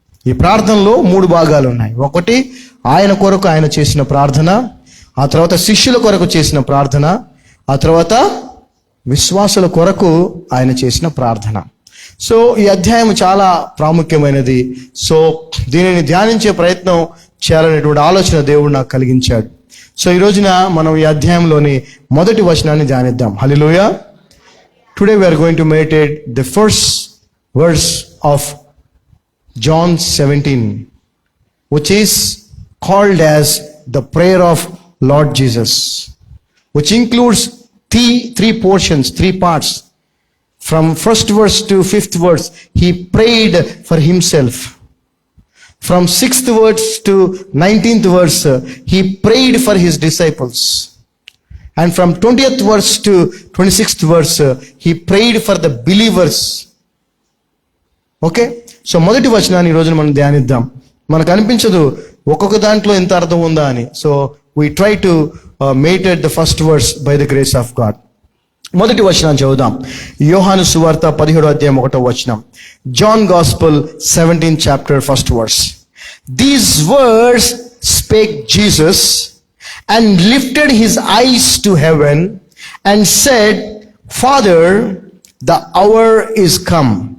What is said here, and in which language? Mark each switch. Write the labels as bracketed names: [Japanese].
[Telugu] ఈ ప్రార్థనలో 3 భాగాలు ఉన్నాయి. ఒకటి ఆయన కొరకు ఆయన చేసిన ప్రార్థన, ఆ తర్వాత శిష్యుల కొరకు చేసిన ప్రార్థన, ఆ తర్వాత విశ్వాసుల కొరకు ఆయన చేసిన ప్రార్థన. సో ఈ అధ్యాయం చాలా ప్రాముఖ్యమైనది. సో దీనిని ధ్యానించే ప్రయత్నం చేయాలనేటువంటి ఆలోచన దేవుడు నాకు కలిగించాడు. సో ఈ రోజున మనం ఈ అధ్యాయంలోని మొదటి వచనాన్ని ధ్యానిద్దాం. హల్లెలూయా. [English] Today we are going to meditate the first verse of John 17, which is called as the prayer of Lord Jesus, which includes three portions, 3 parts. From 1st verse to 5th verse, he prayed for himself. From 6th verse to 19th verse, he prayed for his disciples. And from 20th verse to 26th verse, he prayed for the believers. Okay. [Telugu] So మొదటి వచనాన్ని ఈ రోజున మనం ధ్యానిద్దాం. మనకు అనిపించదు ఒక్కొక్క దాంట్లో ఎంత అర్థం ఉందా అని. [English] So we try to meditate the first verse by the grace of God. [Telugu] మొదటి వచనాన్ని చదువుదాం. యోహాను సువార్త 17వ అధ్యాయం 1వ వచనం. [English] John gospel 17th chapter 1st verse. These words spake Jesus and lifted his eyes to heaven and said, Father, the hour is come.